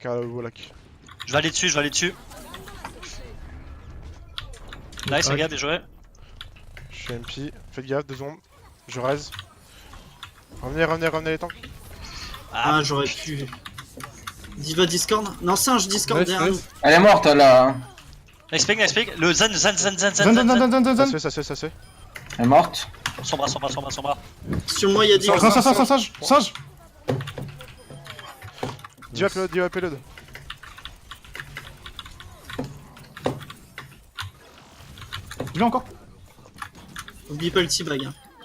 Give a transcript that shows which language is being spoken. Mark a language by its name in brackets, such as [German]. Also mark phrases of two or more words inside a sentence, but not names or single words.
[French] Je vais aller dessus. Nice, les gars, bien joué. Je suis MP. Faites gaffe, 2 secondes. Je raise. Revenez les tanks. Ah, j'aurais pu. Diva Discord. Non, singe Discord Nice, derrière nous. nice. Elle est morte là. [English] Nice pick, nice pick. [French] Le Zan. Zan, zan, zan, zan, Ça zan. se fait. Elle est morte. Sombra. Sur moi, il y a Diva. Sage. Diva payload. Il est encore. Oublie pas le T-bag. Hein.